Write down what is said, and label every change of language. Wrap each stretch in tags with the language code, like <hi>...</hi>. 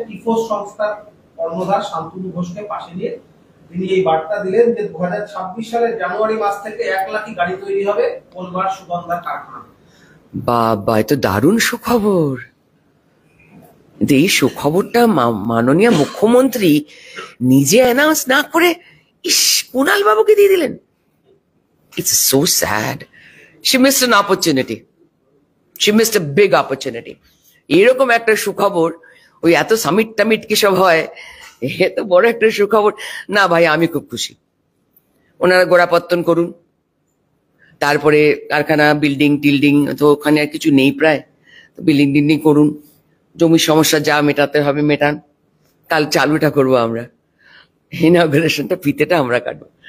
<bn>টিফোস সংস্থার কর্ণধার শান্তনু ঘোষকে পাশে নিয়ে তিনি এই বার্তা দিলেন যে 2026 সালের জানুয়ারি মাস থেকে 1 লাখি গাড়ি তৈরি হবে কোনবার সুগন্ধার কারখানা। বাবা, এ তো দারুণ সুখবর। এই সুখবরটা মাননীয় মুখ্যমন্ত্রী নিজে অ্যানাউন্স না করে কুণাল বাবুকে দিয়ে দিলেন।</bn> <en>It's so sad. She missed an opportunity. She missed a big opportunity.</en> <bn>এরকম একটা সুখবর, ওই এত সামিট টামিট কি সব হয়, এত বড় একটা সুখবর না ভাই, আমি খুব খুশি। ওনারা গোড়াপত্তন করুন, তারপরে কারখানা, বিল্ডিং টিল্ডিং তো ওখানে আর কিছু নেই প্রায়, বিল্ডিং টিল্ডিং করুন, জমির সমস্যা যা মেটাতে হবে মেটান, কাল চালুটা করবো আমরা, ইনঅগ্রেশনটা ফিতেটা আমরা কাটবো।</bn>